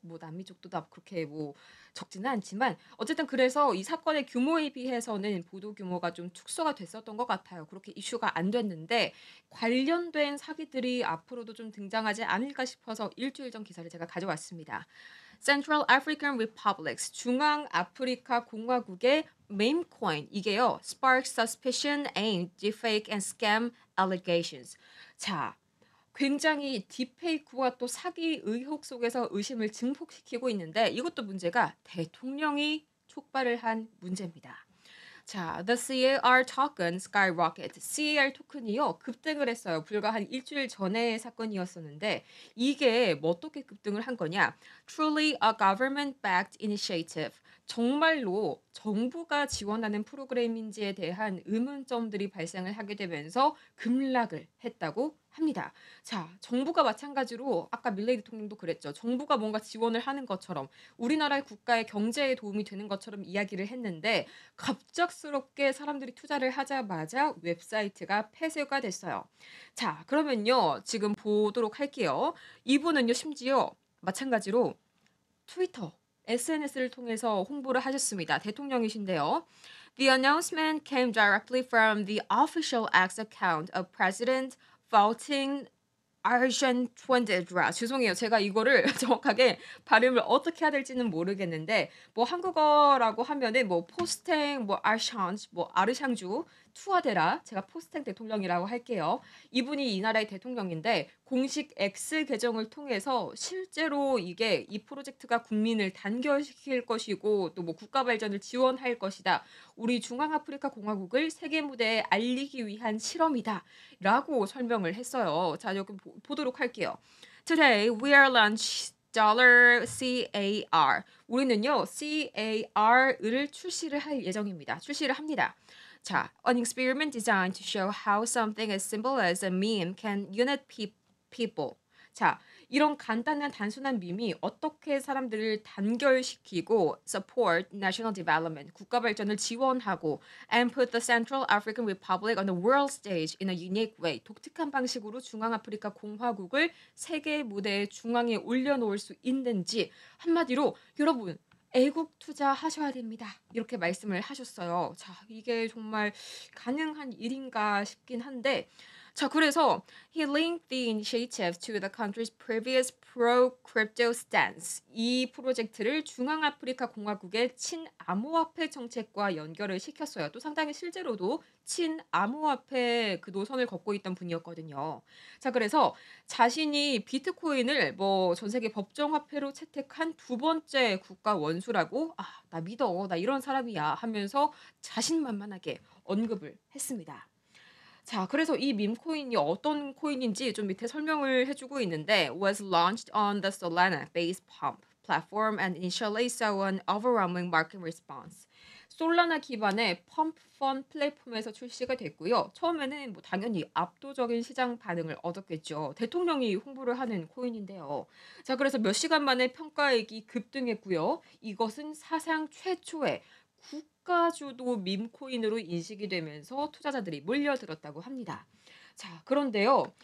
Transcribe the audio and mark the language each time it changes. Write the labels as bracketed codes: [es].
[ko] 뭐 남미 쪽도 다 그렇게 뭐 적지는 않지만, 어쨌든 그래서 이 사건의 규모에 비해서는 보도 규모가 좀 축소가 됐었던 것 같아요. 그렇게 이슈가 안 됐는데, 관련된 사기들이 앞으로도 좀 등장하지 않을까 싶어서 일주일 전 기사를 제가 가져왔습니다. [en] Central African Republics, [ko] 중앙 아프리카 공화국의 [en] meme coin [ko] 이게요. [en] sparks suspicion and deepfake and scam allegations. [ko] 자, 굉장히 딥페이크와 또 사기 의혹 속에서 의심을 증폭시키고 있는데 이것도 문제가 대통령이 촉발을 한 문제입니다. [en] 자, The CAR token skyrocket. [ko] CAR 토큰이요 급등을 했어요. 불과 한 일주일 전의 사건이었었는데 이게 뭐 어떻게 급등을 한 거냐? [en] Truly a government-backed initiative. [ko] 정말로 정부가 지원하는 프로그램인지에 대한 의문점들이 발생을 하게 되면서 급락을 했다고 합니다. 자, 정부가 마찬가지로 아까 밀레이 대통령도 그랬죠. 정부가 뭔가 지원을 하는 것처럼 우리나라의 국가의 경제에 도움이 되는 것처럼 이야기를 했는데 갑작스럽게 사람들이 투자를 하자마자 웹사이트가 폐쇄가 됐어요. 자, 그러면요. 지금 보도록 할게요. 이분은요, 심지어 마찬가지로 트위터, SNS를 통해서 홍보를 하셨습니다. 대통령이신데요. [en] The announcement came directly from the official X account of President Faustin [ko] 아르헨티나 죄송해요. 제가 이거를 정확하게 발음을 어떻게 해야 될지는 모르겠는데 뭐 한국어라고 하면은 뭐 포스탱 뭐 아르샹 뭐 아르샹주 투아데라 제가 포스탱 대통령이라고 할게요. 이분이 이 나라의 대통령인데 공식 X 계정을 통해서 실제로 이게 이 프로젝트가 국민을 단결시킬 것이고 또 뭐 국가 발전을 지원할 것이다. 우리 중앙아프리카 공화국을 세계 무대에 알리기 위한 실험이다. 라고 설명을 했어요. 자, 여기 보도록 할게요. [en] Today we are launch dollar CAR. [ko] 우리는요, CAR을 출시를 할 예정입니다. 출시를 합니다. [en] 자, an experiment designed to show how something as simple as a meme can unite people. [ko] 자, 이런 간단한 단순한 밈이 어떻게 사람들을 단결시키고 [en] support national development, [ko] 국가 발전을 지원하고 [en] and put the Central African Republic on the world stage in a unique way. [ko] 독특한 방식으로 중앙아프리카 공화국을 세계 무대의 중앙에 올려놓을 수 있는지 한마디로 여러분 애국 투자하셔야 됩니다. 이렇게 말씀을 하셨어요. 자, 이게 정말 가능한 일인가 싶긴 한데 자, 그래서 [en] he linked the initiative to the country's previous pro-crypto stance. [ko] 이 프로젝트를 중앙아프리카 공화국의 친암호화폐 정책과 연결을 시켰어요. 또 상당히 실제로도 친암호화폐 그 노선을 걷고 있던 분이었거든요. 자, 그래서 자신이 비트코인을 뭐 전 세계 법정 화폐로 채택한 두 번째 국가 원수라고 나 믿어. 나 이런 사람이야 하면서 자신만만하게 언급을 했습니다. 자, 그래서 이 밈 코인이 어떤 코인인지 좀 밑에 설명을 해주고 있는데 [en] was launched on the Solana-based pump platform and initially saw an overwhelming market response. [ko] 솔라나 기반의 펌프펀 플랫폼에서 출시가 됐고요. 처음에는 뭐 당연히 압도적인 시장 반응을 얻었겠죠. 대통령이 홍보를 하는 코인인데요. 자, 그래서 몇 시간 만에 평가액이 급등했고요. 이것은 사상 최초의 국가주도 밈코인으로 인식이 되면서 투자자들이 몰려들었다고 합니다. 자, 그런데요.